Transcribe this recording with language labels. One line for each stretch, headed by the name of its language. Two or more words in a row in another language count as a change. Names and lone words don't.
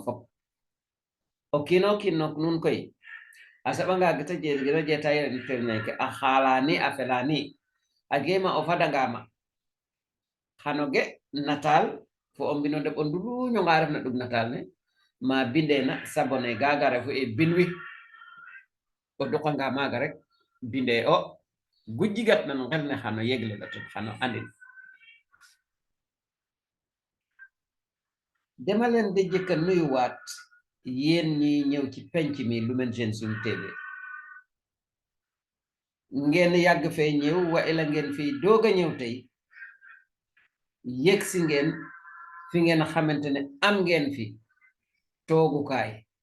Serer: fop o kiino kin nok nun koy a saɓanga geta jeta yere terneke a xalani a felani a gema o fadangama xano ge natal fo o mbino ndeɓo nduluño nga refna ɗug natal ne ma bindena sabone gaga refu e binwi o duqanga maga rek binde o gujjigat nan ngel ne xano yegle la ten xano andin
Wolof: dema leen de jëkka nuyuwaat yéen ñi ñëw ci penc mi Lumen Gentium TV ngeen yàgg fee ñëw wa ila ngeen fii doog a ñëw tey yëg si ngeen fi ngeen xamante ne am ngeen fi toogukaay